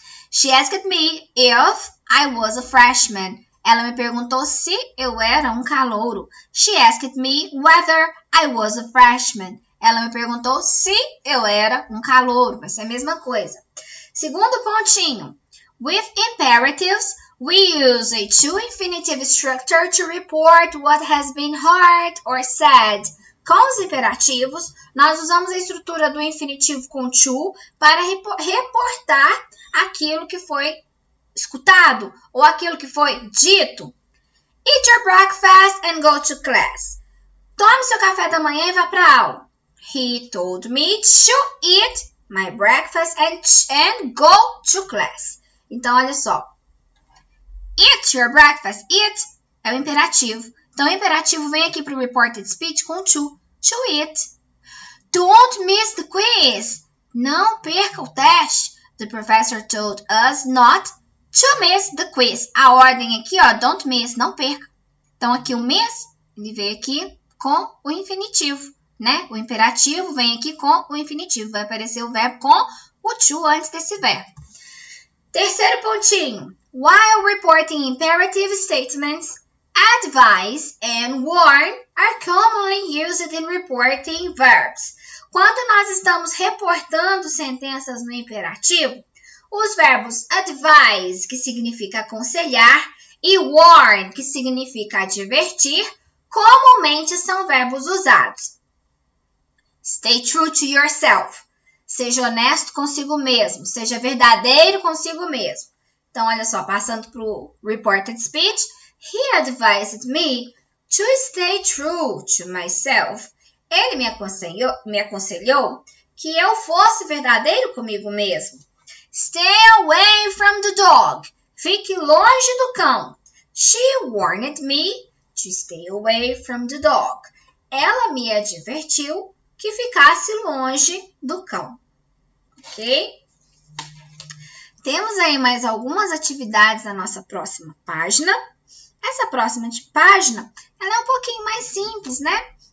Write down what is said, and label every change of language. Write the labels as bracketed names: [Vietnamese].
[English] She asked me if I was a freshman. [Portuguese] Ela me perguntou se eu era um calouro. [English] She asked me whether I was a freshman. [Portuguese] Ela me perguntou se eu era um calouro. Vai ser a mesma coisa. Segundo pontinho. [English] With imperatives, we use a to infinitive structure to report what has been heard or said. [Portuguese] Com os imperativos, nós usamos a estrutura do infinitivo com to para reportar aquilo que foi escutado ou aquilo que foi dito. [English] Eat your breakfast and go to class. [Portuguese] Tome seu café da manhã e vá para a aula. [English] He told me to eat my breakfast and go to class. [Portuguese] Então, olha só. [English] Eat your breakfast. [Portuguese] Eat é o imperativo. Então, o imperativo vem aqui para o reported speech com to eat. [English] Don't miss the quiz. [Portuguese] Não perca o teste. [English] The professor told us not to miss the quiz. [Portuguese] A ordem aqui, ó, don't miss, não perca. Então, aqui o miss, ele veio aqui com o infinitivo, né? O imperativo vem aqui com o infinitivo. Vai aparecer o verbo com o to antes desse verbo. Terceiro pontinho. [English] While reporting imperative statements, advise and warn are commonly used in reporting verbs. [Portuguese] Quando nós estamos reportando sentenças no imperativo, os verbos advise, que significa aconselhar, e warn, que significa advertir, comumente são verbos usados. [English] Stay true to yourself. [Portuguese] Seja honesto consigo mesmo. Seja verdadeiro consigo mesmo. Então, olha só, passando para o reported speech. [English] He advised me to stay true to myself. [Portuguese] Ele me aconselhou que eu fosse verdadeiro comigo mesmo. [English] Stay away from the dog. [Portuguese] Fique longe do cão. [English] She warned me to stay away from the dog. [Portuguese] Ela me advertiu que ficasse longe do cão. Ok? Temos aí mais algumas atividades na nossa próxima página. Essa próxima página, ela é um pouquinho mais simples, né?